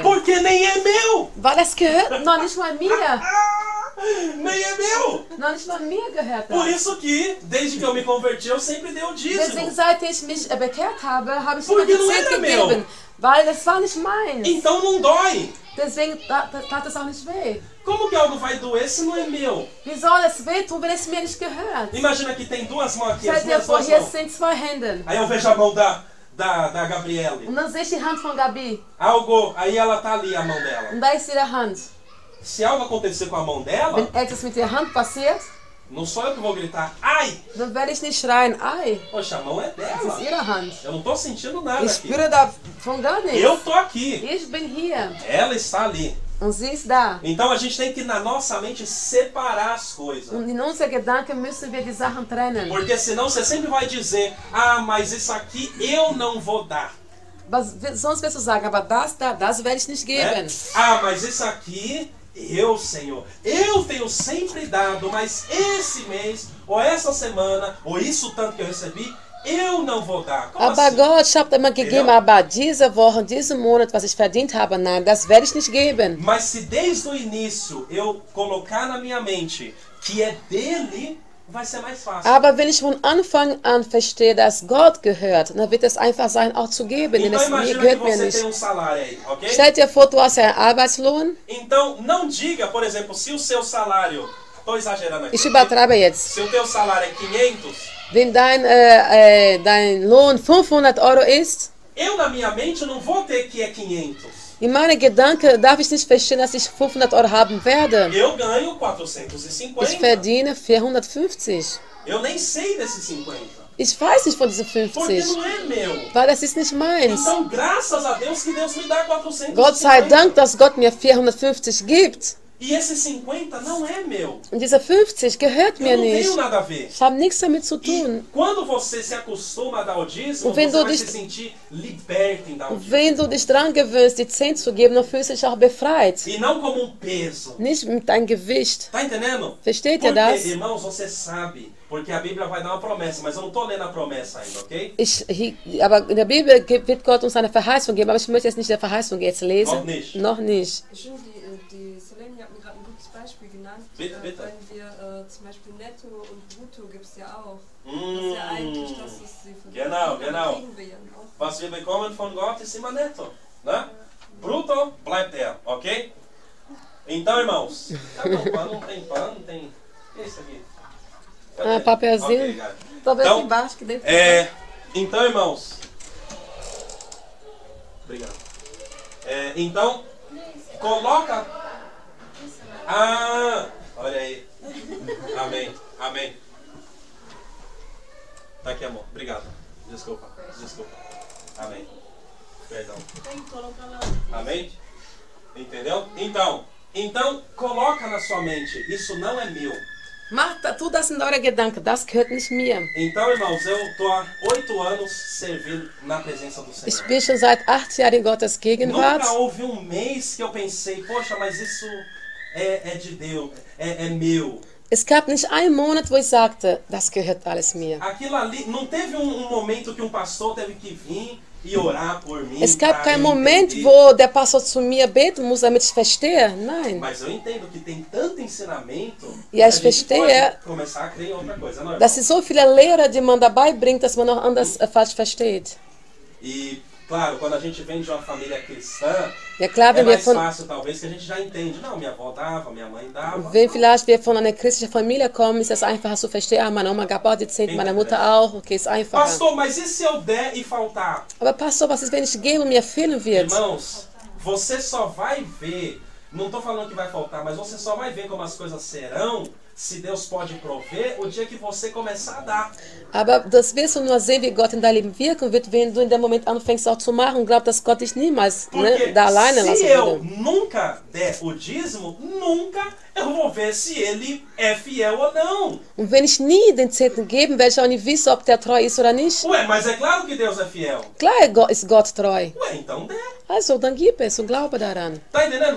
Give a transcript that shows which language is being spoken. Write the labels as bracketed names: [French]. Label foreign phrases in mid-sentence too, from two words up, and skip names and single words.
[Portuguese] porque nem é meu. [German] Weil es gehört noch nicht mal mir. [Portuguese] Nem é meu. [German] Noch nicht mal mir gehört [Portuguese] Por [German] das. [Portuguese] isso que, desde que eu me converti, eu sempre dei o [German] Deswegen, [Portuguese] dízimo. [German] seit ich mich bekehrt habe, habe ich [Portuguese] Porque [German] immer die [Portuguese] não [German] Zehnte [Portuguese] era meu. [German] gegeben. Weil es war nicht meins. [Portuguese] Então não dói. [German] Deswegen tat es auch nicht weh. [Portuguese] Como que algo vai doer se não é meu? [German] Wie soll es wehtun, wenn es mir nicht gehört? [Portuguese] Imagina que tem duas mãos aqui, as [German] Stell dir [Portuguese] minhas [German] vor, [Portuguese] duas [German] hier [Portuguese] mãos. [German] sind zwei Hände. [Portuguese] Aí eu vejo a mão da Gabriele. [German] Und dann sehe ich die Hand von Gabi. [Portuguese] Algo, aí ela tá ali, a mão dela. [German] Und da ist ihre Hand. [Portuguese] Se algo acontecer com a mão dela, [German] Wenn etwas mit der Hand passiert, [Portuguese] não sou eu que vou gritar, ai! [German] dann werde ich nicht schreien, ei, [Portuguese] Poxa, a mão é [German] das ist [Portuguese] dela. [German] ihre Hand. [Portuguese] Eu não tô sentindo nada [German] Ich [Portuguese] aqui. [German] spüre davon gar nichts. [Portuguese] Eu tô aqui. [German] Ich bin hier. [Portuguese] Ela está ali. [German] Und sie ist da. [Portuguese] Então a gente tem que, na nossa mente, separar as coisas. [German] Und in unseren Gedanken müssen wir die Sachen trennen. [Portuguese] Porque senão você sempre vai dizer, ah, mas isso aqui eu não vou dar. [German] Sonst wirst du sagen, aber das werde ich nicht [Portuguese] Né? [German] geben. [Portuguese] Ah, mas isso aqui, eu, Senhor, eu tenho sempre dado, mas esse mês, ou essa semana, ou isso tanto que eu recebi, eu não vou dar. Como [German] Aber [Portuguese] assim? [German] Gott, ich habe immer gegeben, Ja. aber diese Woche, diesen Monat, was ich verdient habe, nein, das werde ich nicht geben. [Portuguese] Mas se desde o início eu colocar na minha mente que é dele, vai ser mais fácil. [German] Aber wenn ich von Anfang an verstehe, dass Gott gehört, dann wird es einfach sein, auch zu geben, denn [Portuguese] Então [German] es [Portuguese] imagina que [German] gehört mir [Portuguese] você [German] nicht. [Portuguese] tem um salário aí, ok? [German] Stell dir vor, du hast einen Arbeitslohn. [Portuguese] Então não diga, por exemplo, se o seu salário, estou exagerando aqui, [German] Ich übertreibe jetzt. [Portuguese] se o teu salário é 500, [German] Wenn dein Lohn 500 Euro ist, [Portuguese] eu na minha mente não vou ter que é 500. [German] in meinen Gedanken darf ich nicht verstehen, dass ich 500 Euro haben werde. [Portuguese] Eu ganho 450. [German] Ich verdiene 450. [Portuguese] Eu nem sei desses 50. [German] Ich weiß nicht von diesen [Portuguese] Porque [German] 50, [Portuguese] não é meu. [German] weil das ist nicht meins. [Portuguese] Então, graças a Deus que Deus me dá 450. [German] Gott sei Dank, dass Gott mir 450 gibt. [Portuguese] E esse 50 não é meu. [German] Und dieser 50 gehört [Portuguese] Eu [German] mir [Portuguese] não [German] nicht. [Portuguese] tenho nada a ver. [German] Ich habe nichts damit zu [Portuguese] E [German] tun. [Portuguese] quando você se acostuma a dar o dízimo, [German] Und wenn [Portuguese] você [German] du [Portuguese] vai [German] dich- [Portuguese] se sentir liberto em dar o [German] Und [Portuguese] dízimo. [German] wenn du dich dran gewöhnst, die 10 zu geben, dann fühlst du dich auch befreit. [Portuguese] E não como um peso. [German] Nicht mit deinem Gewicht. [Portuguese] Tá entendendo? [German] Versteht ihr [Portuguese] Porque, [German] das? [Portuguese] irmãos, você sabe. Porque a Bíblia vai dar uma promessa, mas eu não tô lendo a promessa ainda, ok? [German] Aber in der Bibel wird Gott uns eine Verheißung geben, aber ich möchte jetzt nicht die Verheißung jetzt lesen. Noch nicht. Noch nicht. Schön, die Selene hat mir gerade ein gutes Beispiel genannt. Bitte, bitte. Wenn wir zum Beispiel Netto und Brutto gibt es ja auch. Das ist ja eigentlich, das ist die von Genau, genau. kriegen wir ja auch. Was wir bekommen von Gott ist immer netto, [Portuguese] né? [German] Bruto bleibt er, ok? [Portuguese] Então, irmãos, cadê o pano? Não tem pano, não tem... O que é isso aqui? Cadê? Ah, papelzinho. Ok, cara. Talvez Então, aqui embaixo, que dentro. Então, irmãos... Obrigado. Então, coloca... Ah, olha aí. Amém, amém. Tá aqui, amor. Obrigado. Desculpa. Amém. Perdão. Amém? Entendeu? Então, coloca na sua mente, isso não é meu. [German] Tu das in eure Gedanken, das gehört nicht mir. [Portuguese] Então, irmãos, eu tô há 8 anos servindo na presença do [German] Ich [Portuguese] Senhor. [German] bin schon seit 8 Jahren in Gottes Gegenwart. [Portuguese] Nunca houve um mês que eu pensei, poxa, mas isso é de Deus, é meu. [German] Es gab nicht einen Monat, wo ich sagte, das gehört alles mir. [Portuguese] Aquilo ali, não teve um momento que um pastor teve que vir e orar por mim. [German] Es gab [Portuguese] pra [German] keinen [Portuguese] eu [German] Moment, [Portuguese] entender. [German] wo der Pastor zu mir beten muss, damit ich verstehe. Nein. [Portuguese] Mas eu entendo que tem tanto ensinamento E que a a gente [German] verstehe, [Portuguese] pode começar a crer em outra coisa, não é? [German] dass es so viele Lehrer, die man dabei bringt, dass man noch anders falsch versteht. [Portuguese] E, claro, quando a gente vem de uma família cristã, [German] Ja klar, [Portuguese] é [German] wenn wir [Portuguese] mais [German] von, [Portuguese] fácil talvez que a gente já entende. Não, minha avó dava, minha mãe dava. [German] wenn vielleicht wir von einer christlichen Familie kommen, ist es einfacher zu verstehen. Ah, meine Oma gab auch die 10, meine Mutter auch. Okay, ist einfacher. [Portuguese] Pastor, mas e se eu der e faltar? [German] Aber Pastor, was ist, wenn ich gebe und mir fehlen wird? [Portuguese] Irmãos, você só vai ver, não estou falando que vai faltar, mas você só vai ver como as coisas serão se Deus pode prover o dia que você começar a dar. [German] Aber das wirst du nur sehen, wie Gott in dein Leben wirken wird, wenn du in dem Moment anfängst auch zu machen und glaubst, dass Gott dich niemals [Portuguese] Porque [German] da alleine [Portuguese] se [German] lassen [Portuguese] eu [German] würde. [Portuguese] nunca der o dízimo, nunca eu vou ver se ele é fiel ou não. [German] Und wenn ich nie den Zehnten geben, werde ich auch nicht wissen, ob der treu ist oder nicht. [Portuguese] Ué, mas é claro que Deus é fiel. [German] Klar ist Gott treu. [Portuguese] Ué, então dê. [German] Also, dann gib es und glaube daran. [Portuguese] Tá entendendo?